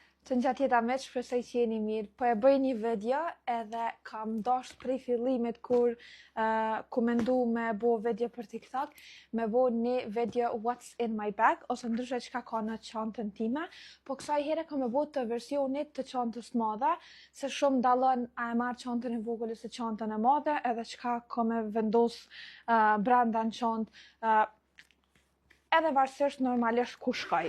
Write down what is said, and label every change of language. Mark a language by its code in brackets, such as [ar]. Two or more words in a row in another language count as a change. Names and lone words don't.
[sq] Të gjatë jeta me shpresoj që jeni mirë, po e bëj një video edhe kam dashur prej fillimit kur komendu me bo video për TikTok, me bo një video [en] What's in my bag, [sq] ose ndryshe çka ka në çantën time, po kësaj here kam e bo të versionit të çantës madhe, se shumë dallon a e marr çantën e vogël ose çantën e madhe, edhe çka kam e vendos brenda në çantë, edhe varësisht normalisht ku shkoj.